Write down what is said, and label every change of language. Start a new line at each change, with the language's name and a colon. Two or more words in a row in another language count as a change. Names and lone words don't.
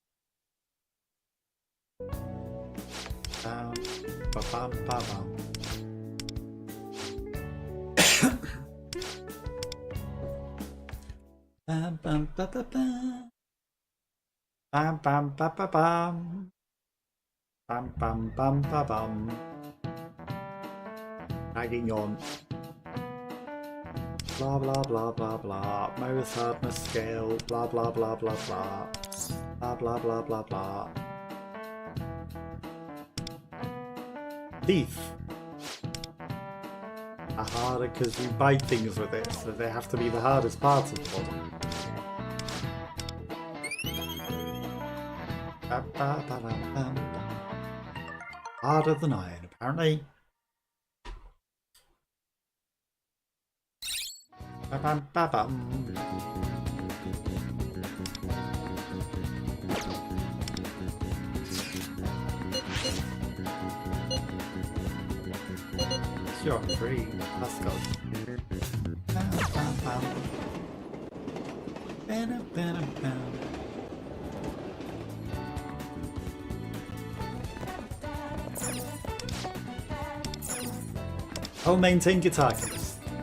English: Ba-bam, ba-bam. Bam, bam, ba, ba, bam. Bam, bam, ba, ba, bam. Bam, bam, bam, ba, bam. Dragging on. Blah, blah, blah, blah, blah. Most hardness scale. Blah, blah, blah, blah, blah. Blah, blah, blah, blah, blah. Thief. Are harder because you bite things with it, so they have to be the hardest part of the body. Ba-ba-ba-bam-bam. Harder than iron, apparently. Ba-bam-ba-bam. You're free. Let's go. I'll maintain guitar case.